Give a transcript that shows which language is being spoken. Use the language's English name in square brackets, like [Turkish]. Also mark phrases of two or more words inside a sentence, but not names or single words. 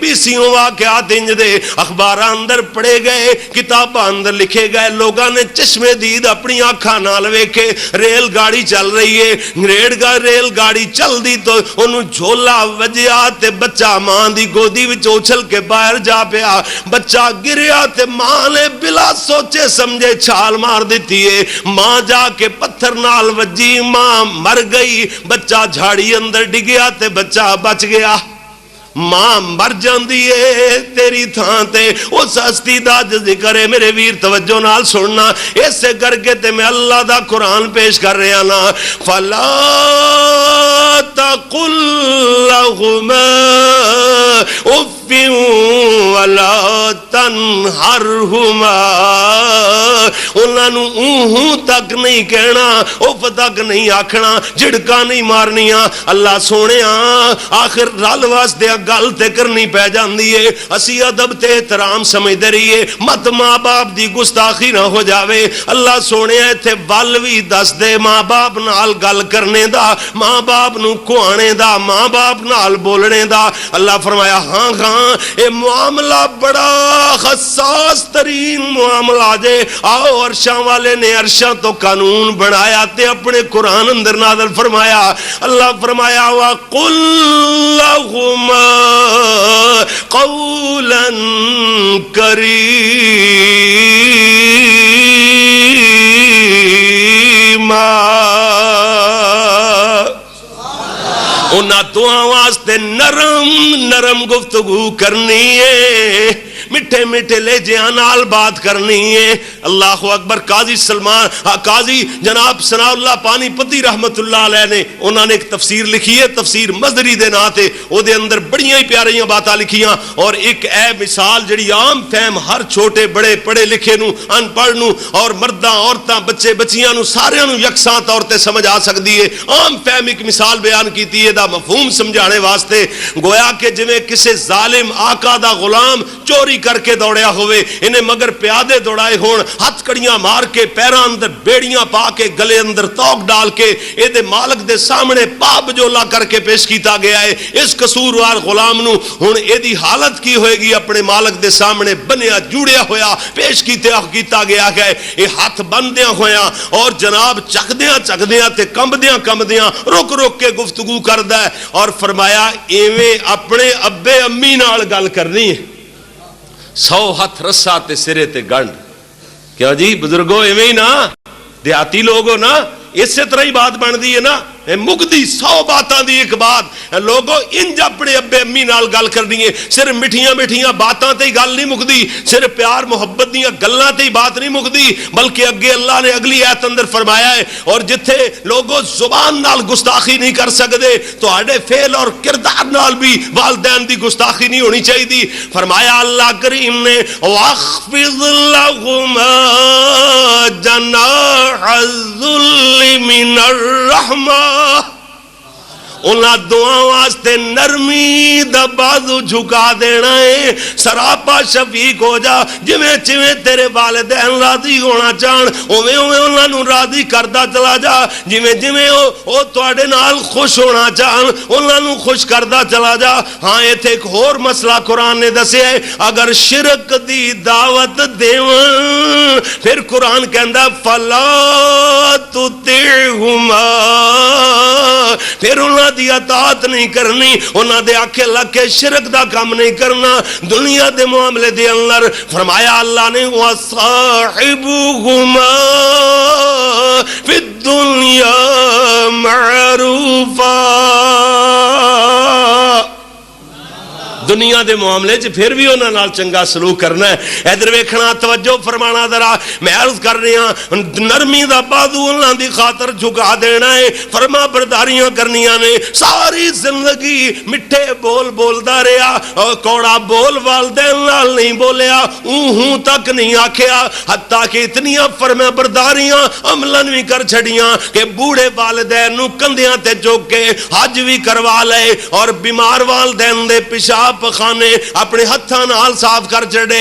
[Punjabi] بیسیوں واقعات انج دے اخبار اندر پڑھے گئے، کتاباں اندر لکھے گئے، لوگاں نے چشمے دید اپنی آنکھاں نال ویکھے، ریل گاڑی چل رہی ہے، ریل گاڑی چل دی تو انہوں جھولا وجیا تے بچہ ماں دی گودی وچ اچھل کے باہر جا پیا، بچہ گریا تے ماں نے بلا سوچے سمجھے چھال مار دیتی ہے، ماں جا کے پتھر نال وجی، ماں مر گئی، بچہ جھاڑی اندر ڈگیا تے بچہ بچ گیا۔ ماں مر جاندی ہے تیری تھان تے، اس ہستی دا ذکر ہے میرے ویر توجہ نال سننا، ایسے کر کے تے میں اللہ دا قرآن پیش کر رہا نا، [Arabic] فلا تقل لهما اف ولا تنہرہما، [Punjabi] انہاں نو اوہ تک نہیں کہنا، اف تک نہیں آکھنا، جھڑکا نہیں مارنیاں۔ اللہ سونیا آخر رل واسطے گل تے کرنی پہ جاندی ہے، اسی ادب تے احترام سمجھدے رہیے، مت ماں باپ دی گستاخی نہ ہو جاوے۔ اللہ سونے ایتھے ول وی دس دے ماں باپ نال گل کرنے دا، ماں باپ نو کھوانے دا، ماں باپ نال بولنے دا۔ اللہ فرمایا ہاں ہاں اے معاملہ بڑا حساس ترین معاملہ جے، آؤ عرشاں والے نے عرشاں تو قانون بنایا تے اپنے قرآن اندر نازل فرمایا۔ اللہ فرمایا [Arabic] وَقُلْ لَهُمَا قولا کریما، [Punjabi] انہاں دعا واسطے نرم نرم گفتگو کرنی ہے، میٹھے میٹھے لہجیاں نال بات کرنی ہے. اللہ اکبر. قاضی جناب ثناء اللہ پانی پتی [Arabic] رحمت اللہ علیہ [Punjabi] نے انہوں نے ایک تفسیر لکھی ہے, تفسیر مزری دے نا تے او دے اندر بڑیاں ہی پیاریاں باتاں لکھیاں, اور ایک اے مثال جڑی عام فہم ہر چھوٹے بڑے پڑھے لکھے نو ان پڑھ نو اور مرداں عورتاں بچے بچیاں نو سارے نو یکساں طور تے سمجھ آ سکدی ہے. عام فہم ایک مثال بیان کیتی ہے دا مفہوم سمجھانے واسطے. گویا کہ جویں کسے ظالم آقا دا غلام چوری کر کے دوڑیا ہوئے, انہیں مگر پیادے دوڑائے ہون, ہاتھ کڑیاں مار کے پیراں اندر بیڑیاں پا کے گلے اندر توق ڈال کے اے دے مالک دے سامنے پاپ جولا کر کے پیش کیتا گیا ہے. اس قصوروار غلام نو ہن اے دی حالت کی ہوئے گی؟ اپنے مالک دے سامنے بنیا جوڑیا ہویا پیش کیتا گیا ہے. اے ہاتھ بندیاں ہویا اور جناب چکدیاں تے کمبدیاں رک رک کے گفتگو کردا ہے, اور فرمایا ایویں اپنے ابے امی نال گل کرنی ہے. 100 ہاتھ رسا تے سرے تے گنڈ. کیا جی بزرگو ایویں ہی نا, دیہاتی لوگ ہو نا, اسی طرح ہی بات بنتی ہے نا. مکدی 100 باتاں دی ایک بات. لوگو انج اپنے ابے امی نال گل کرنی ہے. صرف میٹھیاں باتاں تے ہی گل نہیں مکدی, صرف پیار محبت دیاں گلاں تے ہی بات نہیں مکدی, بلکہ اگے اللہ نے اگلی آیت اندر فرمایا ہے اور جتھے لوگو زبان نال گستاخی نہیں کر سکدے تو اڑے فعل اور کردار نال بھی والدین دی گستاخی نہیں ہونی چاہیے. فرمایا اللہ کریم نے [Arabic] واخفض لهما جناح الذل من الرحمہ, [Punjabi] انہاں دعا واسطے نرمی دا بازو جھکا دینا ہے. سراپا شفیق ہو جا, جویں جویں تیرے والدین راضی ہونا چاہن اوویں اوویں انہاں نوں راضی کردا چلا جا, جویں جویں او تواڈے نال خوش ہونا چاہن انہاں نوں خوش کردا چلا جا. ہاں ایتھے ایک ہور مسئلہ قرآن نے دسیا ہے, اگر شرک دی دعوت دیون پھر قرآن کہندا [Arabic] فلا تطعهما, [Punjabi] پھر انہاں دی اطاعت نہیں کرنی, انہاں دے آکھے لگ کے شرک دا کام نہیں کرنا دنیا دے معاملے دے اندر. [Arabic] فرمایا اللہ نے وَصَاحِبُهُمَا فِي الدُّنْيَا مَعْرُوفًا, [Punjabi] دنیا دے معاملے چ پھر بھی انہاں نال چنگا سلوک کرنا ہے. ادھر ویکھنا توجہ فرمانا ذرا, میں عرض کر رہا ہوں نرمی دا بازو انہاں دی خاطر جھکا دینا ہے, فرما برداریاں کرنیاں نے. ساری زندگی مٹھے بول بولدا رہیا, اور کوڑا بول والدین نال نہیں بولیا, ہوں تک نہیں آکھیا, حتیٰ کہ اتنیاں فرما برداریاں عملاً بھی کر چھڑیاں کہ بوڑھے والدین نو کندھیاں تے چوک کے حج بھی کروا لے, اور بیمار والدین دے پیشاب خانے اپنے ہتھاں نال صاف کر چڑے.